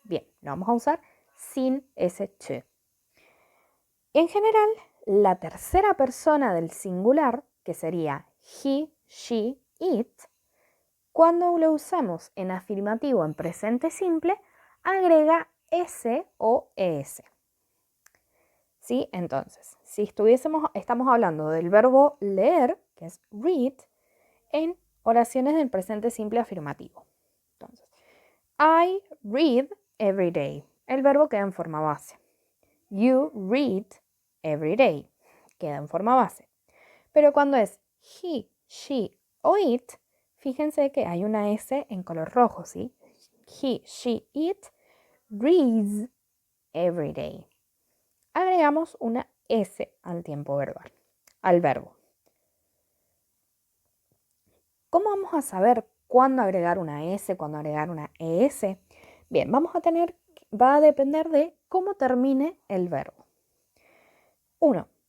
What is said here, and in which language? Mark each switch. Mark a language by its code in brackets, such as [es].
[es] Bien, lo vamos a usar sin ese to. En general, la tercera persona del singular, que sería he, she, it, cuando lo usamos en afirmativo en presente simple, agrega s o es. ¿Sí? Entonces, si estamos hablando del verbo leer, que es read, en oraciones del presente simple afirmativo. Entonces, [en] I read every day. [es] El verbo queda en forma base. [en] You read every day. [es] Queda en forma base. Pero cuando es he, she o it, fíjense que hay una S en color rojo, ¿sí? [en] He, she, it reads every day. [es] Agregamos una S al tiempo verbal, al verbo. ¿Cómo vamos a saber cuándo agregar una S, cuándo agregar una ES? Bien, va a depender de cómo termine el verbo. 1.